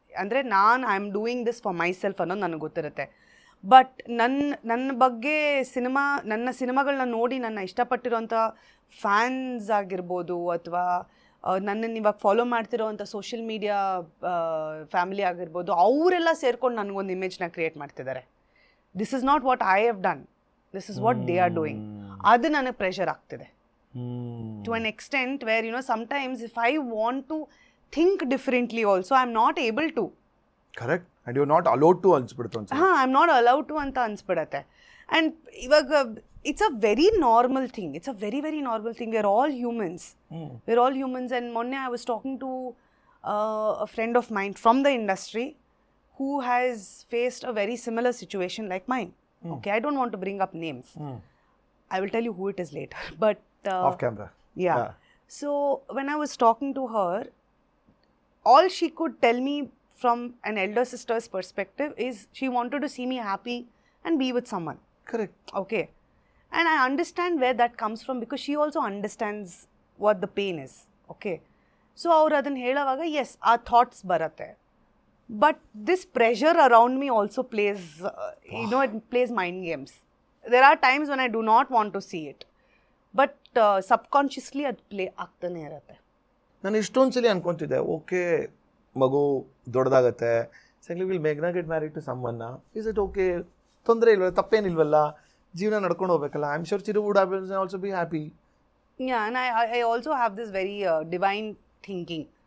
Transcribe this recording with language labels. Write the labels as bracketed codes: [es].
[kn] ಅಂದರೆ [en] I am doing this for myself [kn] ಅನ್ನೋದು ನನಗೆ ಗೊತ್ತಿರುತ್ತೆ. ಬಟ್ ನನ್ನ ಬಗ್ಗೆ ನನ್ನ ಸಿನಿಮಾಗಳನ್ನ ನೋಡಿ ನನ್ನ ಇಷ್ಟಪಟ್ಟಿರೋಂಥ ಫ್ಯಾನ್ಸ್ ಆಗಿರ್ಬೋದು, ಅಥವಾ ನನ್ನನ್ನು ಇವಾಗ ಫಾಲೋ ಮಾಡ್ತಿರೋವಂಥ ಸೋಷಿಯಲ್ ಮೀಡಿಯಾ ಫ್ಯಾಮಿಲಿ ಆಗಿರ್ಬೋದು, ಅವರೆಲ್ಲ ಸೇರ್ಕೊಂಡು ನನಗೊಂದು ಇಮೇಜ್ನ ಕ್ರಿಯೇಟ್ ಮಾಡ್ತಿದ್ದಾರೆ. [en] This is not what I have done, this is what they are doing. [kn] ಅದು ನನಗೆ ಪ್ರೆಷರ್ ಆಗ್ತಿದೆ [en] to an extent where sometimes if I want to think differently also I'm not able to. Correct. And you not allowed to [kn] ಅನ್ಸ್ಬಿಡ್ತು ಅನ್ಸುತ್ತೆ. [en] ಹಾಂ, I am not allowed to [kn] ಅಂತ ಅನ್ಸ್ಬಿಡತ್ತೆ. [en] And ಇವಾಗ it's a very normal thing, it's a very very normal thing. We are all humans, we are all humans. And ಮೊನ್ನೆ I was talking to a friend of mind from the industry who has faced a very similar situation like mine. Okay, I don't want to bring up names. I will tell you who it is later. But Off camera. Yeah. So when I was talking to her, all she could tell me from an elder sister's perspective is she wanted to see me happy and be with someone. Correct. Okay. And I understand where that comes from because she also understands what the pain is. Okay. [kn] So ಅವ್ರು ಅದನ್ನು ಹೇಳೋವಾಗ S ಆ thoughts ಬರುತ್ತೆ. [en] But this pressure around me also plays, it plays mind games. There are times when I do not want to see it. But subconsciously [kn] ಅದು play ಆಗ್ತಾನೆ ಇರುತ್ತೆ. ನಾನು ಇಷ್ಟೊಂದು ಸಲ ಅನ್ಕೊತಿದ್ದೆ, ಓಕೆ ಮಗು ದೊಡ್ಡದಾಗತ್ತೆ, [en] secondly will ಮೇಘ್ನಾ get married to ಸಮ್ವನ್ನ, is it okay, [kn] ತೊಂದರೆ ಇಲ್ವಲ್ಲ, ತಪ್ಪೇನಿಲ್ವಲ್ಲ, ಜೀವನ ನಡ್ಕೊಂಡು ಹೋಗ್ಬೇಕಲ್ಲ. [en] I am sure Chiru would also be happy. Yeah, and I also have this very divine thinking.